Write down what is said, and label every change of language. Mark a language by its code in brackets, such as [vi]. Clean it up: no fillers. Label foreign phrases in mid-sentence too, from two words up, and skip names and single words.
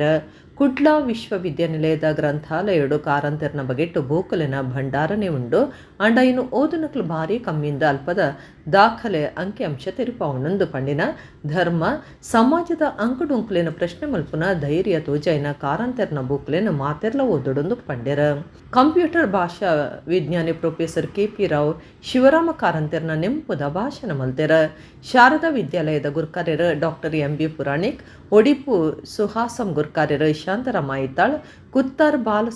[tcy] ಕುಡ್ಲಾ ವಿಶ್ವವಿದ್ಯಾನಿಲಯದ ಗ್ರಂಥಾಲಯಡು ಕಾರಂತೆರ್ನ ಬಗೆಟ್ಟು ಬೋಕಲಿನ ಭಂಡಾರನೇ ಉಂಡು. ಅಂಡ ಇನ್ನು ಓದುನಕ್ಲು ಭಾರಿ ಕಮ್ಮಿಯಿಂದ ಅಲ್ಪದ ದಾಖಲೆ ಅಂಕಿಅಂಶ ತೆರಿಪಾವಣಂದು ಪಂಡಿನ ಧರ್ಮ ಸಮಾಜದ ಅಂಕುಡೊಂಕುಲಿನ ಪ್ರಶ್ನೆ ಮಲ್ಪುನ ಧೈರ್ಯ ತೋಜಾಯಿನ ಕಾರಂತೆರ್ನ ಬೂಕಲಿನ ಮಾತೆರ್ಲ ಓದೊಡೊಂದು ಪಂಡ್ಯರ. ಕಂಪ್ಯೂಟರ್ ಭಾಷಾ ವಿಜ್ಞಾನಿ ಪ್ರೊಫೆಸರ್ KP ರಾವ್ ಶಿವರಾಮ ಕಾರಂತೆರ್ನ ನೆಂಪುದ ಭಾಷಣ ಮಲ್ತೆರ. ಶಾರದಾ ವಿದ್ಯಾಲಯದ ಗುರ್ಕಾರ್ಯರ ಡಾಕ್ಟರ್ MB ಪುರಾಣಿಕ್ ಒಡಿಪು ಸುಹಾಸಂ ಗುರ್ಕಾರ್ಯರ ಶಾಂತಾರಾಮ ಮೈತಾಳ್, ಕುತ್ತಾರ್ ಬಾಲ